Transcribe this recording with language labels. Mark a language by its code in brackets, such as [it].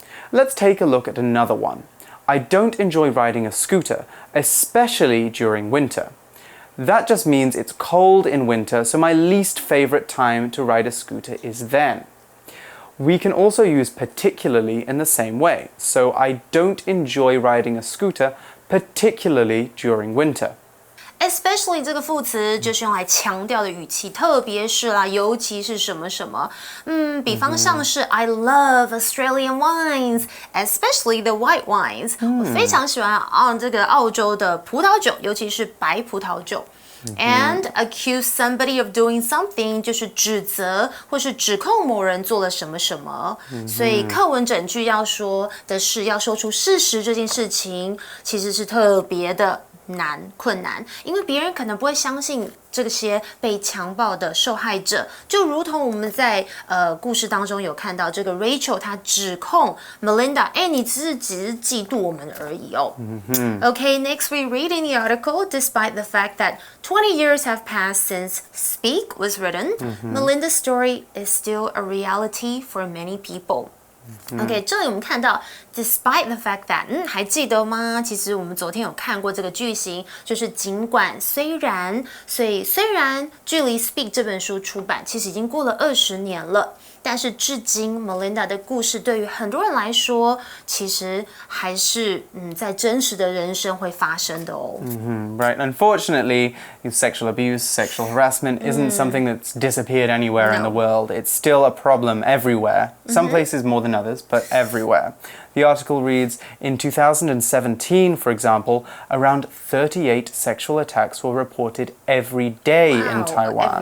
[en] Let's take a look at another one. I don't enjoy riding a scooter, especially during winter. That just means it's cold in winter, so my least favorite time to ride a scooter is then. We can also use particularly in the same way, so I don't enjoy riding a scooter, particularly during winter. [zh] Especially 这个副词就是用来强调的语气，特别是啦，尤其是什么什么，比方像是 [en] I love Australian wines, especially the white wines. [zh] 我非常喜欢这个澳洲的葡萄酒，尤其是白葡萄酒。 [en] And accuse somebody of doing something [zh] 就是指责或是指控某人做了什么什么，所以课文整句要说的是要说出事实这件事情，其实是特别的困难，因为别人可能不会相信这些被强暴的受害者，就如同我们在故事当中有看到这个 Rachel 她指控 Melinda， 你只是嫉妒我们而已哦。 [en] Okay, next we read in the article, despite the fact that 20 years have passed since Speak was written, Melinda's story is still a reality for many people.OK， [zh] 这里我们看到 [en] despite the fact that， [zh] 还记得吗？其实我们昨天有看过这个句型，就是尽管虽然，所以虽然距离 Speak 这本书出版其实已经过了20年了，但是至今 Melinda 的故事对于很多人来说，其实还是在真实的人生会发生的哦。 [en] Right. Unfortunately, sexual abuse, sexual harassment isn't something that's disappeared anywhere in the world. It's still a problem everywhere. Some places more than others, but everywhere. The article reads, in 2017, for example, around 38 sexual attacks were reported every day in Taiwan.